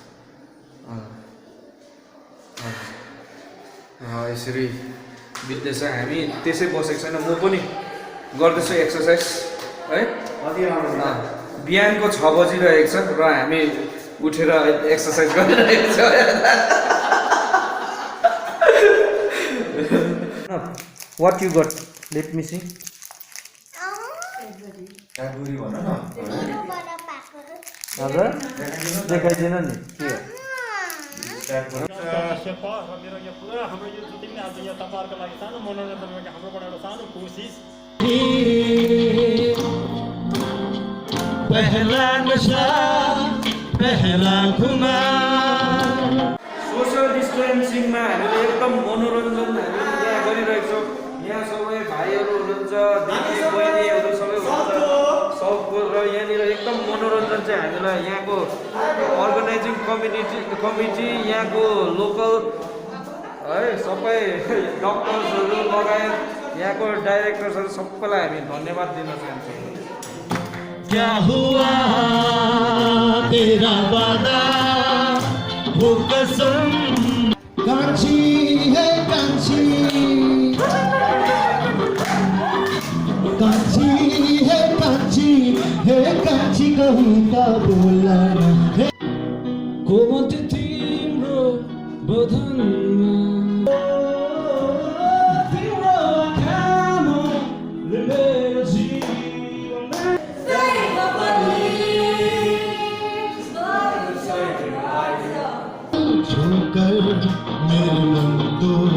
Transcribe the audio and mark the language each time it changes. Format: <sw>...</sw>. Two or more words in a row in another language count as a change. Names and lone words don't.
<ne>यसरी बित्दैछ हामी त्यसै बसेको छैन म पनि गर्दैछु एक्सर्साइज है बिहानको 6 बजिरहेको छ र हामी उठेर एक्सर्साइज गरिरहेको छ</ne> <en>What you got? Let me see.</en> <ne>हजुर देखाइदिन नि के मेरो यो पुरा हाम्रो यो जुटिङले आज यहाँ तपाईँहरूको लागि सानो मनोरञ्जन हाम्रोबाट एउटा सानो कोसिस</ne> <hi>पहला नशा पहला खुमार</hi> <en>social distancingमा</en> <ne>हामीले एकदम मनोरञ्जन हामीले यहाँ गरिरहेको छौँ। यहाँ सबै भाइहरू हुनुहुन्छ, दिदी बहिनीहरू सबै हुनुहुन्छ सबको, र यहाँनिर एकदम मनोरञ्जन चाहिँ हामीलाई यहाँको</ne> <en>organizing committee</en> <ne>यहाँको लोकल है सबै डक्टर्सहरू लगायत यहाँको डाइरेक्टर्सहरू सबैलाई हामी धन्यवाद दिन चाहन्छौँ।</ne> <hi>क्या हुआ तेरा वादा वो कसम कांची है कांची कांची है कांची कहूँ का बोला है</hi> <ne>कोमल तिम्रो बदनमा तिम्रो आँखाले मेरो जीवनमा</ne> <hi>छोकर मेरो मन तो</hi>